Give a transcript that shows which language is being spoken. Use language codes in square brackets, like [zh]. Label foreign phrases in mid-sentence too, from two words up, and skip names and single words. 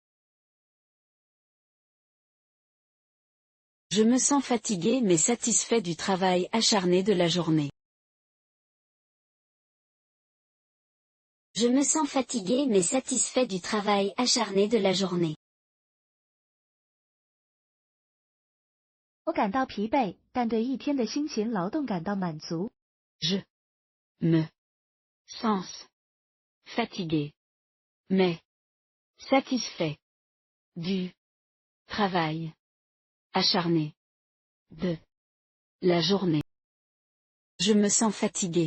[fr] Je me sens fatigué mais satisfait du travail acharné de la journée. Je me sens fatigué mais satisfait du travail acharné de la journée. [zh] 我感到疲惫，但对一天的辛勤劳动感到满足。 [fr] Je me sens fatigué, mais satisfait du travail Acharné. De. La journée. Je me sens fatigué.